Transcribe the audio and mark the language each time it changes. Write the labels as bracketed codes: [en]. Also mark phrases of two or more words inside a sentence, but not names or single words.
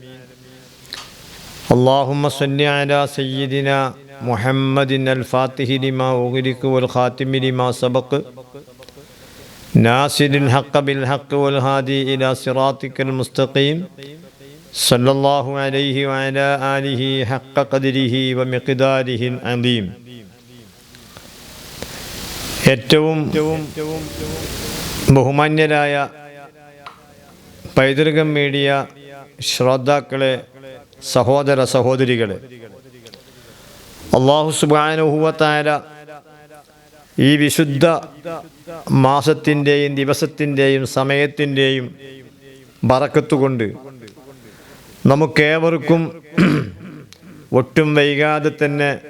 [ar] اللهم صل على سيدنا محمد الفاتح لما أغلق والخاتم لما سبق ناصر الحق بالحق والهادي إلى صراطك المستقيم صلى الله عليه وعلى آله حق قدره ومقداره العظيم. [ml] ഏറ്റവും ബഹുമാന്യരായ പൈതൃകം മീഡിയ ശ്രോതാക്കളെ, സഹോദര സഹോദരികളെ, [ar] الله سبحانه وتعالى [ml] ഈ വിശുദ്ധ മാസത്തിൻ്റെയും ദിവസത്തിൻ്റെയും സമയത്തിൻ്റെയും ബറക്കത്ത് കൊണ്ട് നമുക്കേവർക്കും ഒട്ടും വൈകാതെ തന്നെ